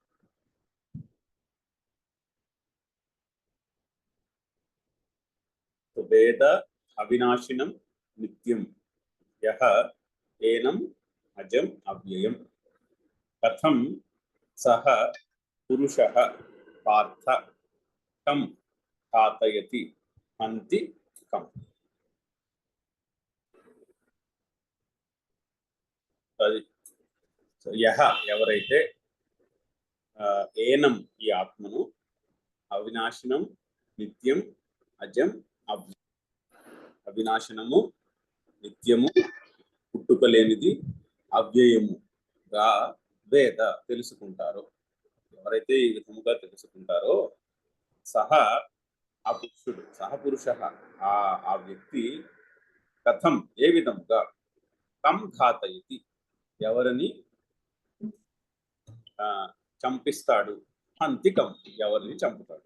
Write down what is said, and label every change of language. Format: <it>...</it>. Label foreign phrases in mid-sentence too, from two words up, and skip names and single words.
<sa>वेद अविनाशिनं नित्यं यः एनम् अजम् अव्ययम् कथं सः पुरुषः पार्थ कं घातयति हन्ति कम्।</sa> <te>यः ఎవరైతే ఏనం ఈ ఆత్మను</te> <sa>अविनाशनं नित्यं अजं</sa> <te>అవినాశనము నిత్యము పుట్టుకలేనిది అవ్యయముగా వేద తెలుసుకుంటారో, ఎవరైతే ఈ విధముగా తెలుసుకుంటారో సహ ఆ పురుషుడు సహపురుష ఆ వ్యక్తి కథం ఏ విధముగా</te> <sa>कं घातयति</sa> <te>ఎవరిని చంపిస్తాడు, హంతికం ఎవరిని చంపుతాడు.</te>